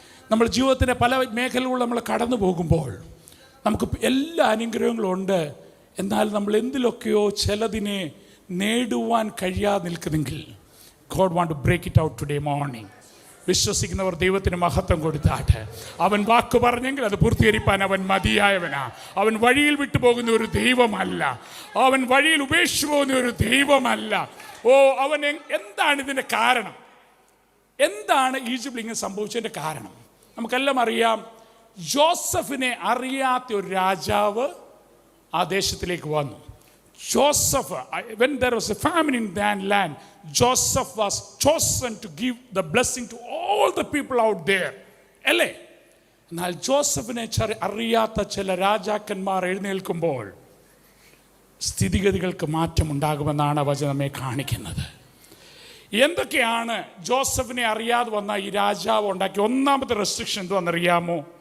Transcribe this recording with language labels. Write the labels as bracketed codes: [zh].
[ml] നമ്മൾ ജീവിതത്തിൻ്റെ പല മേഖലകളിൽ നമ്മൾ കടന്നു പോകുമ്പോൾ നമുക്ക് എല്ലാ അനുഗ്രഹങ്ങളും ഉണ്ട്. എന്നാൽ നമ്മൾ എന്തിലൊക്കെയോ ചിലതിനെ നേടുവാൻ കഴിയാതെ നിൽക്കുന്നെങ്കിൽ [en] God want to break it out today morning. [ml] വിശ്വസിക്കുന്നവർ ദൈവത്തിന് മഹത്വം കൊടുത്താട്ടെ. അവൻ വാക്ക് പറഞ്ഞെങ്കിൽ അത് പൂർത്തീകരിപ്പാൻ അവൻ മതിയായവനാ. അവൻ വഴിയിൽ വിട്ടുപോകുന്ന ഒരു ദൈവമല്ല. അവൻ വഴിയിൽ ഉപേക്ഷിച്ചു പോകുന്ന ഒരു ദൈവമല്ല. അവൻ എന്താണ് ഇതിൻ്റെ കാരണം? എന്താണ് ഈജിപ്തിൽ ഇങ്ങനെ സംഭവിച്ചതിൻ്റെ കാരണം? നമുക്കെല്ലാം അറിയാം. ജോസഫിനെ അറിയാത്ത ഒരു രാജാവ് ആ ദേശത്തിലേക്ക് വന്നു. [en] Joseph, when there was a famine in that land, Joseph was chosen to give the blessing to all the people out there. [ml] അല്ലേ? എന്നാൽ ജോസഫിനെ അറിയാത്ത ചില രാജാക്കന്മാർ എഴുന്നേൽക്കുമ്പോൾ സ്ഥിതിഗതികൾക്ക് മാറ്റമുണ്ടാകുമെന്നാണ് വചനം നമ്മെ കാണിക്കുന്നത്. എന്തൊക്കെയാണ് ജോസഫിനെ അറിയാതെ വന്ന ഈ രാജാവ് ഉണ്ടാക്കിയ ഒന്നാമത്തെ റെസ്ട്രിക്ഷൻ എന്തുവാണെന്നറിയാമോ?